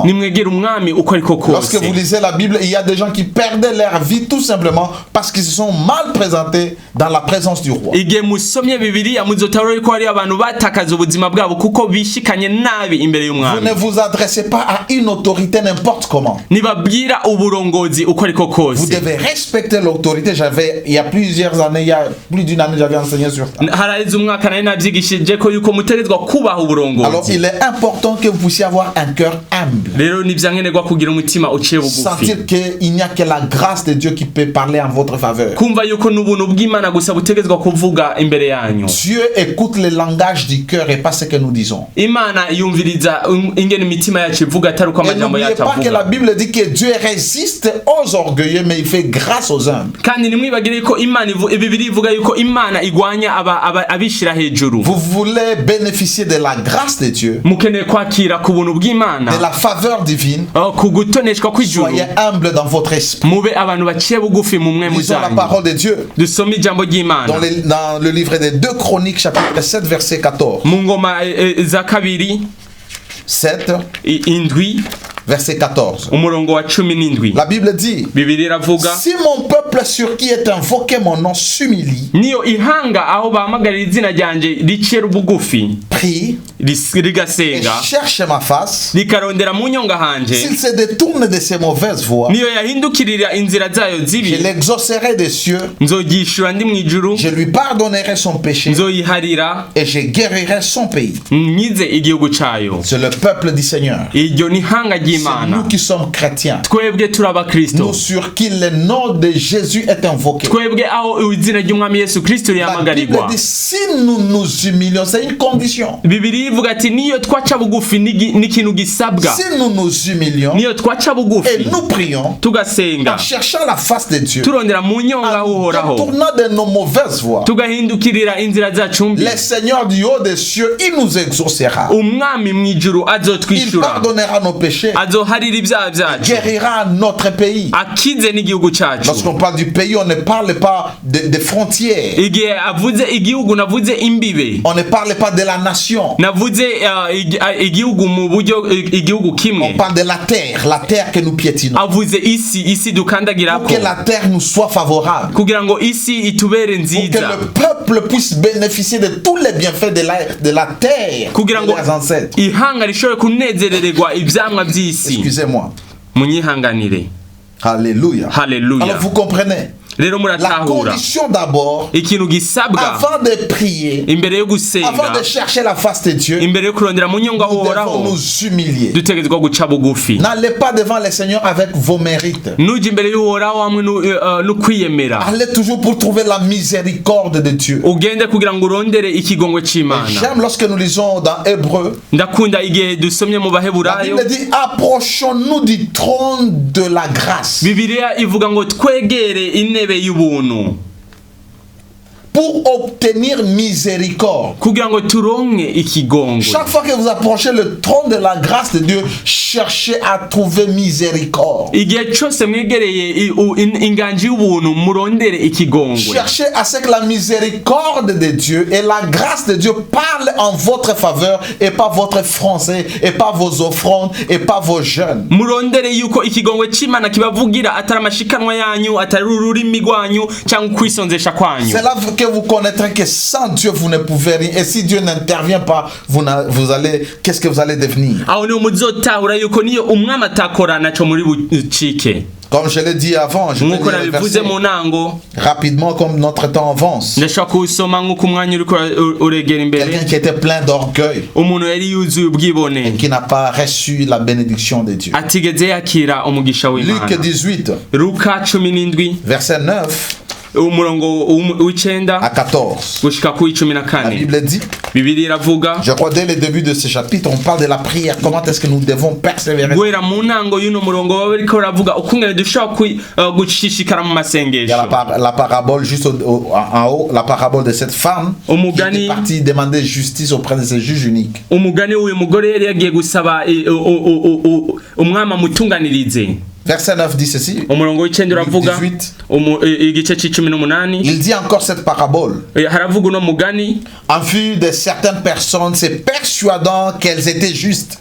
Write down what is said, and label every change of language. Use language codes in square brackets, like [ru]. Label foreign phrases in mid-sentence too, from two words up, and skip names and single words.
[rn] Nimwegera umwami uko ariko [fr] Lorsque [rn] kose. [fr] vous lisez la Bible, il y a des gens qui perdaient leur vie tout simplement parce qu'ils se sont mal présentés dans la présence du roi. [rn] Igihe musomye Bibiliya muzotahura yuko hari abantu batakaza ubuzima bwabo kuko bishikanye nabi imbere [fr] Vous [rn] y'umwami. [fr] ne vous adressez pas à une autorité n'importe comment. [rn] Nibabwira uburongozi uko ariko [fr] Vous [rn] kose. [fr] devez respecter l'autorité. Il y a plusieurs années, il y a plus d'une année, j'avais enseigné sur ça. [rn] Haraheze umwaka nari navyigishije ko yuko mutegerezwa kubaha [fr] Alors, [rn] uburongozi. [fr] il est important que vous puissiez avoir un cœur humble. [rn] Rero ni vyankenerwa kugira umutima uciye bugufi. [fr] Sentir qu'il n'y a que la grâce de Dieu qui peut parler en votre faveur. [rn] Kumva yuko n'ubuntu bw'Imana gusa butegerezwa kuvuga imbere yanyu. [fr] Dieu écoute le langage du cœur et pas ce que nous disons. [rn] Imana yumviriza ingene imitima yacu ivuga atari uko [fr] Et [rn] amajambo [fr] n'oubliez [rn] yacu [fr] pas que la [rn] avuga. [fr] Bible dit que Dieu résiste aux orgueilleux, mais il fait grâce aux humbles. [rn] Kandi nimwibagire ko Imana Bibiri ivuga yuko Imana igwanya abishira hejuru. [fr] Vous voulez bénéficier de la grâce de Dieu, [rn] Mukeneye kwakira ku buntu bw'Imana, [fr] de la faveur divine. [rn] ku gutoneshwa kw'ijuru. [fr] Soyez humble dans votre esprit. [rn] Mube abantu baciye bugufi mu mwe [fr] Lisons la [rn] muzanyu. [fr] parole de Dieu [rn] Dusome ijambo ry'Imana [fr] dans le livre des 2 Chroniques, chapitre 7, verset 14. [rn] mu ngoma za kabiri 7, indwi [fr] verset 14. [rn] umurongo wa 17. [fr] La Bible dit: [rn] Bibiri iravuga, [fr] si mon peuple sur qui est invoqué mon nom s'humilie, [rn] niyo ihanga aho bahamagarira izina ryanje ricira ubugufi, [fr] prie et [rn] rigasenga, [fr] cherche ma face, [rn] rikarondera mu nyonga hanje, [fr] s'il se détourne de ses mauvaises voies, [rn] niyo yahindukirira inzira zayo [fr] je [rn] zibi, [fr] l'exaucerai des cieux, [rn] nzogishura ndi mwijuru, [fr] je lui pardonnerai son péché [rn] nzoyiharira, [fr] et je guérirai son pays. [rn] nyize igihugu cayo. [fr] C'est le peuple du Seigneur. [rn] Iryo ni ihanga [fr] C'est [rn] ry'Imana. [fr] nous qui sommes chrétiens. [rn] Twebwe turi abakristo, [fr] Nous sur qui le nom de Jésus est invoqué. [rn] twebwe aho izina ry'umwami Yesu Kristo [fr] La Bible [rn] rihamagarirwa. [fr] dit: si nous nous humilions, c'est une condition. [rn] Bibiri Bibiliya ivuga ati niyo twaca bugufi n'ikintu gisabwa. [fr] Si nous nous humilions [rn] Niyo twaca bugufi [fr] et nous prions [rn] tugasenga [fr] en cherchant la face de Dieu, [rn] turondera mu nyonga [fr] en [rn] uhoraho [fr] détournant de nos mauvaises voies, [rn] tugahindukirira inzira zacu mbi, [fr] le Seigneur du haut des cieux, il nous exaucera. [rn] umwami mw'ijuru [fr] Il [rn] azotwishura, [fr] pardonnera nos péchés, [rn] azoharira ibyaha byacu, [fr] guérira notre pays. [rn] akize n'igihugu cyacu. [fr] Lorsqu'on parle du pays, on ne parle pas des frontières. [rn] Igihe avuze igihugu navuze imbibe, [fr] On ne parle pas de la nation. [rn] navuze igihugu mu buryo igihugu [fr] On [rn] kimwe, [fr] parle de la terre que nous piétinons. [rn] avuze isi [fr] Pour [rn] dukandagirako, [fr] que la terre nous soit favorable. [rn] kugira ngo isi itubere [fr] Pour que [rn] nziza, [fr] le peuple puisse bénéficier de tous les bienfaits de la terre [rn] kugira [fr] de [rn] ngo [fr] leurs ancêtres. [rn] ihanga rishobore kunezerererwa ivyamwa vy'isi. [fr] Excusez-moi. [rn] Munyihanganire. [fr] Alléluia. [rn] Haleluya. [fr] Alors vous comprenez. [rn] Rero [fr] La [rn] muratahura [fr] condition d'abord, [rn] ikintu gisabwa [fr] avant de prier, [rn] imbere yo [fr] avant [rn] gusenga, [fr] de chercher la face de Dieu, [rn] imbere yo kurondera mu nyonga [fr] nous devons [rn] uhoraho, [fr] nous humilier. [rn] dutegerezwa guca bugufi. [fr] N'allez pas devant le Seigneur avec vos mérites. [rn] Nuja imbere y'uhoraho hamwe no kwiyemera, [fr] Allez toujours pour trouver la miséricorde de Dieu. [rn] ugende kugira ngo urondere ikigongwe c'Imana. [fr] J'aime lorsque nous lisons dans Hébreu, [rn] Ndakunda igihe dusomye mu [fr] la [rn] Baheburayo, [fr] Bible dit approchons-nous du trône de la grâce [rn] Bibiliya ivuga ngo twegere intebe y'ubuntu [fr] pour obtenir miséricorde. [rn] kugira ngo turonke ikigongwe. [fr] Chaque fois que vous approchez le trône de la grâce de Dieu, cherchez à trouver miséricorde. [rn] Igihe cyose mwegereye inganji y'ubuntu murondere ikigongwe. [fr] Cherchez à ce que la miséricorde de Dieu et la grâce de Dieu parlent en votre faveur et pas votre français et pas vos offrandes et pas vos jeûnes. [rn] Murondere yuko ikigongwe c'Imana kibavugira atari amashikanwa yanyu, atari ururimi rwanyu cyangwa kwisonzesha kwanyu. [fr] C'est là que vous connaîtrez que sans Dieu vous ne pouvez rien. Et si Dieu n'intervient pas, vous allez, qu'est-ce que vous allez devenir? [rn] Aho niho muzotahura yuko niyo umwami atakorana cyo muri bucike. [fr] Comme je l'ai dit avant, je vais [rn] Nkuko [fr] lire le [rn] nabivuze [fr] verset [rn] mu ntango, [fr] rapidement comme notre temps avance. [rn] ndashaka kuwusoma nk'uko umwanya uriko uregera imbere. [fr] Quelqu'un qui était plein d'orgueil, [rn] Umuntu yari yuzuye ubwibone, [fr] qui n'a pas reçu la bénédiction de Dieu. [rn] atigeze yakira umugisha Luc w'Imana. 18, Luka 17 [fr] verset 9 [rn] umurongo w'icenda [fr] à 14. [rn] gushika ku [fr] La [rn] 14. [fr] Bible dit, [rn] Bibiliya iravuga, [fr] je crois dès le début de ce chapitre, on parle de la prière. Comment est-ce que nous devons persévérer? [rn] guhera mu ntango y'uno murongo baba bariko baravuga ukungene dushobora gushishikara mu [fr] Il y a [rn] masengesho. [fr] la parabole juste en haut, la parabole de cette femme qui [rn] Umugani, [fr] est partie demander justice auprès de ce juge unique. [rn] umugani w'uyu mugore yari yagiye gusaba umwami amutunganirize. [fr] Verset 9 dit ceci. [rn] Umurongo w'icenda uravuga, 18. igice c'18 [fr] Il dit encore cette parabole. [rn] haravuga uno mugani [fr] En vue de certaines personnes se persuadant qu'elles étaient justes